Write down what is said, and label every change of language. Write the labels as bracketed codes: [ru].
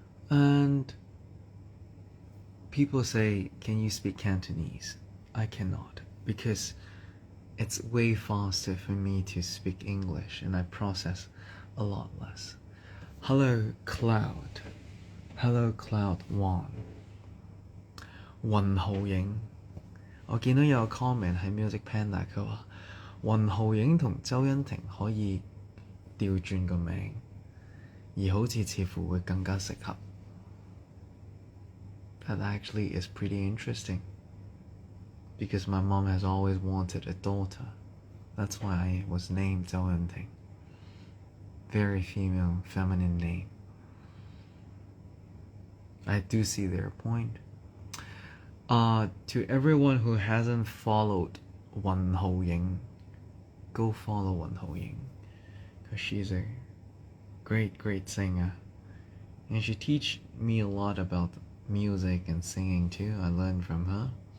[en] And people say, can you speak Cantonese? I cannot, because it's way faster for me to speak English and I process a lot less. Hello Cloud. Hello Cloud 1. 雲浩影 [yue] 我見到有個 comment 喺 Music Panda，佢話雲浩影同周殷廷可以調轉個名，而好似乎會更加適合。 [en] That actually is pretty interesting because my mom has always wanted a daughter. That's why I was named 周殷廷. Very female, feminine name. I do see their point. To everyone who hasn't followed 雲浩影, go follow 雲浩影, because she's a great singer, and she teach me a lot about music and singing too. I learned from her.